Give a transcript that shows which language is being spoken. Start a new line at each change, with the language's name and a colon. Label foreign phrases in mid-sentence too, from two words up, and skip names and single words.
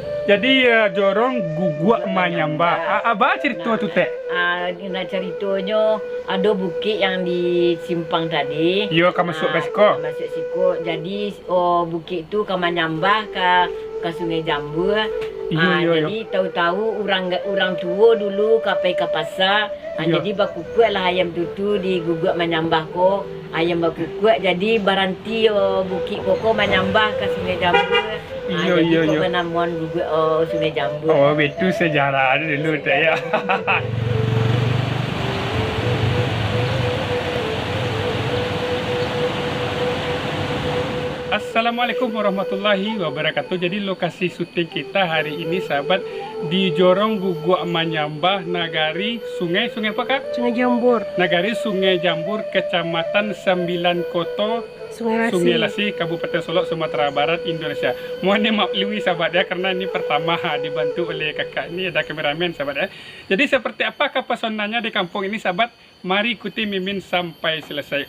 Indonesian: Jadi jorong guguk manyamba.
Minangkabau: Apa cerita tu teh?
Indonesian: Nah ceritanya ada bukit yang di simpang tadi.
Minangkabau: Yo kamu masuk ke siko. Masuk siko. Jadi bukit tu kamu nyambah ke Sungai Jambur. Jadi tahu-tahu orang tua dulu kapai ke pasar. Jadi bakukuk lah ayam tutu di guguk menyambah ko. Ayam bakukuk jadi baranti bukit koko menyambah ke Sungai Jambur.
Indonesian: Jadi penamuan guguk Sungai Jambur. Oh itu sejarah dulu teh ya.
Arabic: السلام عليكم ورحمة الله وبركاته.
Indonesian: Jadi lokasi syuting kita hari ini sahabat di Jorong Guguk Manyambah, Nagari Sungai apa kak? Sungai Jambur. Nagari Sungai Jambur, Kecamatan Sembilan Koto, Sungai Lasi, Kabupaten Solok, Sumatera Barat, Indonesia. Mohon dimaklumi sahabat ya, karena ini pertama dibantu oleh kakak ini, ada kameramen sahabat ya. Jadi seperti apakah pesonanya di kampung ini sahabat? Mari ikuti Mimin sampai selesai.